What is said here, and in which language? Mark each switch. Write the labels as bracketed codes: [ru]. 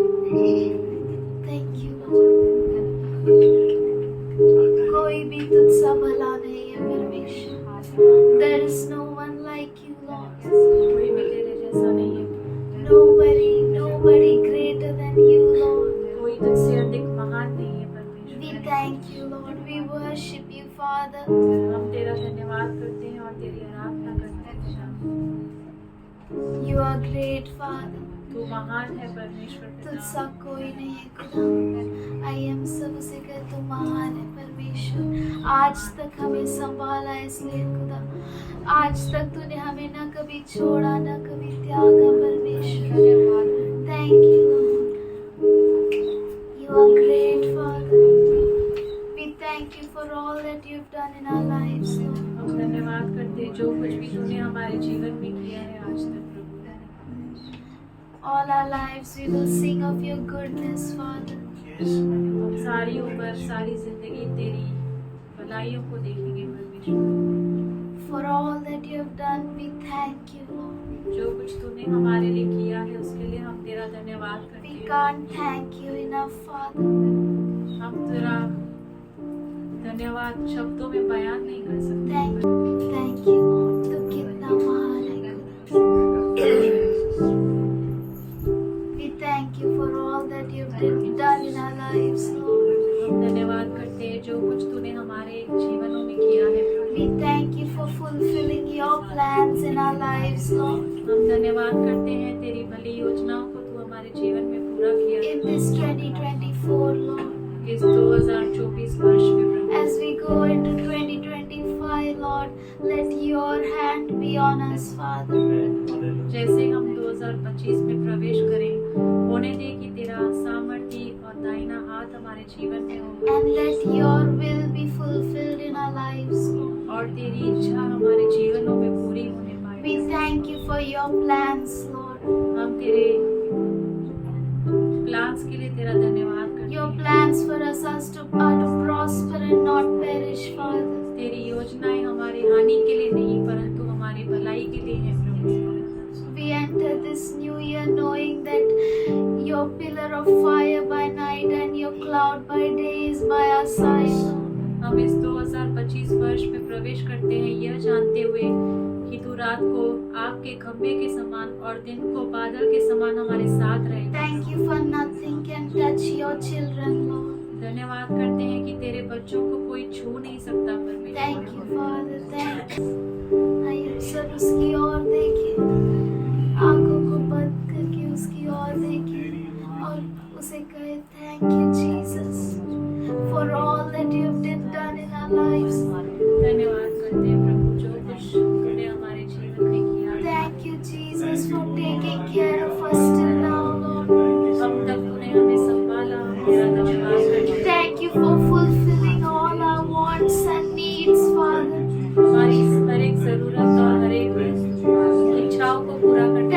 [en] Thank you, [hi] कोई भी तुझसा भला नहीं है परमेश्वर। [en] There is no one like you, Lord. [hi] कोई भी तेरे जैसा नहीं है। [en] Nobody greater than you, Lord. [hi] कोई तुझसे अधिक महान नहीं है परमेश्वर। [en] We thank you, Lord. We worship you, Father. [hi] हम तेरा धन्यवाद करते हैं और तेरी आराधना करते हैं। [en] You are great, Father. [hi] तू महान है परमेश्वर तुझसा पिता। कोई नहीं है खुदा। आइए हम सब उसे कहें, तू महान है परमेश्वर। आज तक हमें संभाला इसलिए खुदा, आज तक तूने हमें न कभी छोड़ा न कभी त्यागा परमेश्वर। [en] Thank you lord, you are great father. We thank you for all that you have done in our lives lord. [hi] हम धन्यवाद करते हैं जो कुछ भी तूने हमारे जीवन में किया है आज तक प्रभु। [en] All our lives we will sing of your goodness, Father. [hi] हम सारी उम्र सारी जिंदगी तेरी भलाइयों को देखेंगे परमेश्वर। [en] For all that you have done, we thank you, Lord. [hi] जो कुछ तूने हमारे लिए किया है उसके लिए हम तेरा धन्यवाद करते [en] We [hi] हैं। [en] can't thank you enough, Father. [hi] हम तेरा धन्यवाद शब्दों में बयान नहीं कर सकते। [en] Thank you, Lord. [hi] तू कितना महान है। [en] We thank you for all that you have done in our lives, Lord. [hi] हम धन्यवाद करते हैं जो कुछ तूने हमारे जीवनों में किया है प्रभु। [en] We thank you for fulfilling your plans in our lives, Lord. [hi] हम धन्यवाद करते हैं तेरी भली योजनाओं को तू हमारे जीवन में पूरा किया है। [en] In this 2024, Lord. [hi] इस 2024 वर्ष में प्रभु। [en] As we go into 2025, Lord, let your hand be on us, Father. [hi] जैसे हम 2025 में प्रवेश करें, होने दे कि तेरा सामर्थ्य और दाहिना हाथ हमारे जीवन में हो [en] And let your will be fulfilled in our lives, Lord. [hi] और तेरी इच्छा हमारे जीवनों में पूरी होने पाए। [en] We thank you for your plans, Lord. [hi] हम तेरे प्लान्स के लिए तेरा धन्यवाद करते [en] Your [hi] हैं। [en] plans for us are to prosper and not perish, Father. [hi] तेरी योजनाएं हमारी हानि के लिए नहीं परंतु हमारी भलाई के लिए है प्रभु। [en] We enter this new year knowing that your pillar of fire by night and your cloud by day is by our side, Lord. [hi] हम इस 2025 वर्ष में प्रवेश करते हैं यह जानते हुए कि तू रात को आग के खंभे के समान और दिन को बादल के समान हमारे साथ रहेगा। [en] Thank you for nothing can touch your children, Lord. [hi] धन्यवाद करते हैं कि तेरे बच्चों को कोई छू नहीं सकता परमेश्वर। [en] Thank you, Father. Thank you. [hi] आइए सब उसकी ओर देखिए, आंखों को बंद करके उसकी ओर देखिए और उसे कहे, [en] Thank you, Jesus, for all that you have done in our lives. [hi] धन्यवाद करते हैं प्रभु जो कुछ तूने हमारे जीवन में किया है। [en] Thank you, Jesus, for taking care of us till now, Lord. [hi] अब तक तूने हमें संभाला, तेरा धन्यवाद करते हैं। [en] Thank you for fulfilling all our wants and needs, Father. [hi] हमारी हर एक जरूरत और हर एक इच्छाओं को पूरा करते